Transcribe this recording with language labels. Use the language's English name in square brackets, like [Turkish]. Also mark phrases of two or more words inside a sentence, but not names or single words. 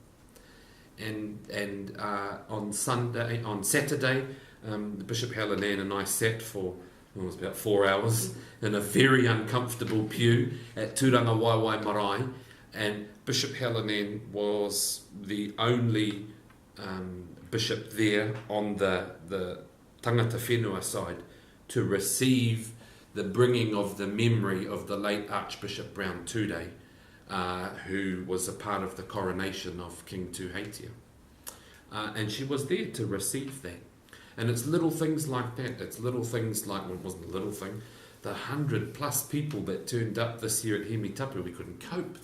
[English] And on Saturday, Bishop Helen and I sat for it was about 4 hours in a very uncomfortable pew at Tūranga Waiwai Marae, and Bishop Helen was the only bishop there on the [Māori] tangata whenua [English] side to receive the bringing of the memory of the late Archbishop Brown Tudei, who was a part of the coronation of King Tuheitia. And she was there to receive that. And it's little things like that. It's little things like, well, it wasn't a little thing, the 100+ people that turned up this year at Hemi Tapu, we couldn't cope.